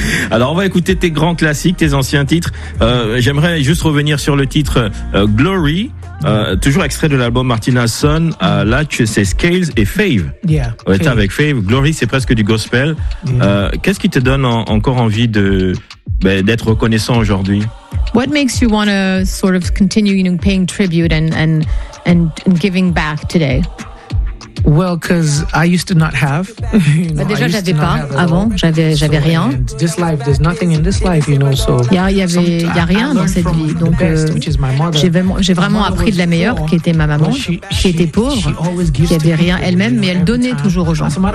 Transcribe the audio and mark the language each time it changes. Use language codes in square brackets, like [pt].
[fr] Alors, on va écouter tes grands classiques, tes anciens titres. J'aimerais juste revenir sur le titre Glory. Toujours extrait de l'album Martina Sun, là tu sais Scales et Fave. [en] Yeah, [fr] ouais, t'es avec Fave. Glory, c'est presque du gospel. Yeah. Qu'est-ce qui te donne encore envie d'être reconnaissant aujourd'hui? [en] What makes you want to sort of continue, you know, paying tribute and giving back today? Well, because I used to not have. [fr] Déjà, j'avais pas avant. J'avais rien. And [en] this life, there's nothing in this life, you know. So. [fr] Y a rien dans cette vie. Donc, j'ai vraiment appris de la meilleure, qui était ma maman, qui était pauvre, qui avait rien elle-même, mais elle donnait toujours aux gens.